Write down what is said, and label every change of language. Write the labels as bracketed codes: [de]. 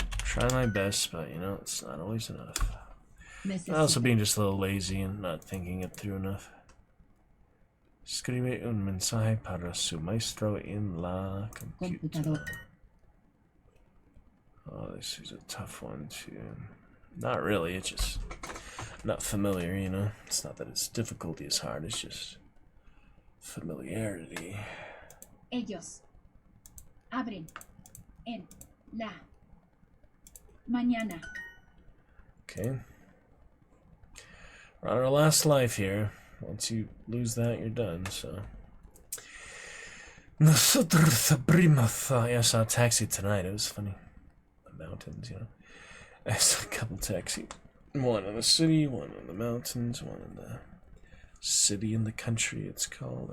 [en] Try my best, but you know, it's not always enough. [es] Necesito. [en] Also being just a little lazy and not thinking it through enough. [es] Escribe un mensaje para su maestro en la computadora. [en] Oh, this is a tough one too. Not really, it's just not familiar, you know? It's not that its difficulty is hard, it's just familiarity. [es] Ellos abren en la mañana. [en] Okay. We're on our last life here. Once you lose that, you're done, so. [es] Nosotros abrimos. [en] I saw a taxi tonight. It was funny. The mountains, you know. I saw a couple taxis. One in the city, one in the mountains, one in the city in the country, it's called.